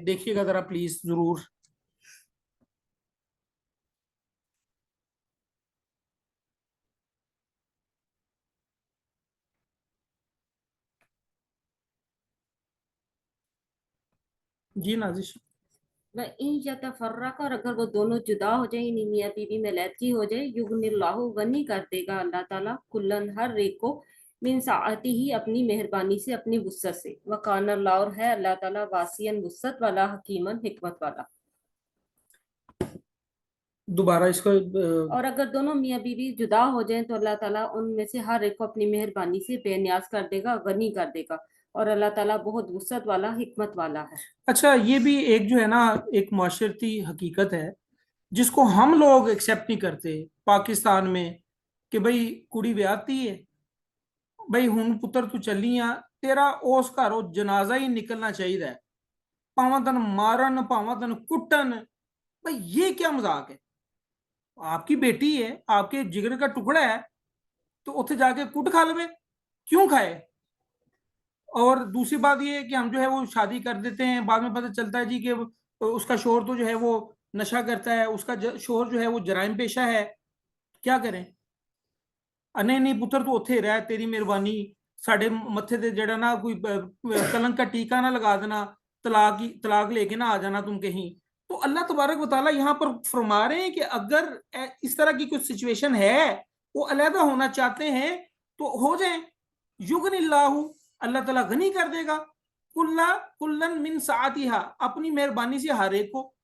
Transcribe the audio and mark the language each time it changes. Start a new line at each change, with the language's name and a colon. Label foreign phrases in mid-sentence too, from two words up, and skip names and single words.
Urdu: دیکھیے گا ذرا پلیز ضرور. جی نازش.
Arabic: وَإِن يَتَفَرَّقَا،
Urdu: اور اگر وہ دونوں جدا ہو جائیں، یعنی میاں بیوی میں علیحدگی ہو جائے،
Arabic: یغنِ اللہ،
Urdu: غنی کر دے گا اللہ تعالیٰ، کلن، ہر ایک کو،
Arabic: من سعتی ہی،
Urdu: اپنی مہربانی سے، اپنی وسعت سے.
Arabic: وَكَانَ اللَّهُ،
Urdu: اور ہے اللہ تعالیٰ، واسعاً، وسعت والا، حکیماً، حکمت والا. دوبارہ اس کو اور اگر دونوں میاں بیوی جدا ہو جائیں تو اللہ تعالیٰ ان میں سے ہر ایک کو اپنی مہربانی سے بے نیاز کر دے گا، غنی کر دے گا. اور اللہ تعالیٰ بہت وسعت والا، حکمت والا ہے. اچھا، یہ بھی ایک جو ہے نا ایک معاشرتی حقیقت ہے جس کو ہم لوگ ایکسیپٹ نہیں کرتے پاکستان میں، کہ
Punjabi: بھئی کڑی ویاہتی ہے، بھئی ہن پتر تو چلیاں، تیرا اس گھروں جنازہ ہی نکلنا چاہیے، پاواں تن مارن، پاواں تن کٹن.
Urdu: بھئی یہ کیا مذاق ہے؟ آپ کی بیٹی ہے، آپ کے جگر کا ٹکڑا ہے،
Punjabi: تو اتنے جا کے کٹ کھا لوے،
Urdu: کیوں کھائے؟ اور دوسری بات یہ ہے کہ ہم جو ہے وہ شادی کر دیتے ہیں، بعد میں پتہ چلتا ہے جی کہ اس کا شوہر تو جو ہے وہ نشہ کرتا ہے، اس کا شوہر جو ہے وہ جرائم پیشہ ہے. کیا کریں؟
Punjabi: نہیں پتر تو اتنے رہ، تیری مہربانی، ساڈے متھے تے جڑا نا کوئی کلنک کا ٹیکا نہ لگا دینا،
Urdu: طلاق لے کے نہ آ جانا تم کہیں. تو اللہ تبارک و تعالیٰ یہاں پر فرما رہے ہیں کہ اگر اس طرح کی کوئی سچویشن ہے، وہ علیحدہ ہونا چاہتے ہیں تو ہو جائیں.
Arabic: یغنی اللہ،
Urdu: اللہ تعالیٰ غنی کر دے گا،
Arabic: کلن من سعتھا،
Urdu: اپنی مہربانی سے ہر ایک کو.